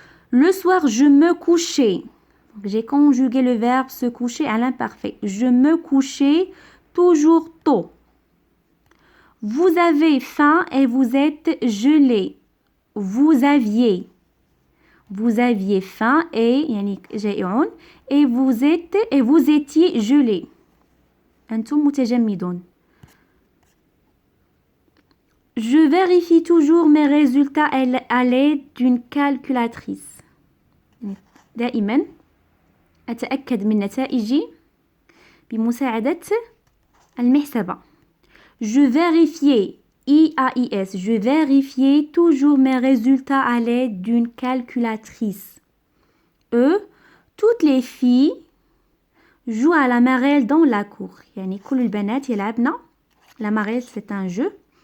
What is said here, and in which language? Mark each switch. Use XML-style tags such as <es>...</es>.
<fr>Le soir, je me couchais. J'ai conjugué le verbe se coucher à l'imparfait. Je me couchais toujours tôt. Vous avez faim et vous êtes gelé. Vous aviez faim et</fr> <ar>يعني جائعون</ar> <fr>et vous étiez gelé.</fr> <ar>أنتم متجمدون.</ar> <fr>Je vérifie toujours mes résultats à l'aide d'une calculatrice.</fr> <ar>دائما أتأكد من نتائجي بمساعدة المحسبة.</ar> <fr>Je vérifiais, I-A-I-S, je vérifiais toujours mes résultats à l'aide d'une calculatrice. Toutes les filles jouent à la marelle dans la cour.</fr> <ar>يعني كل البنات يلعبن.</ar> <fr>La marelle, c'est un jeu.</fr>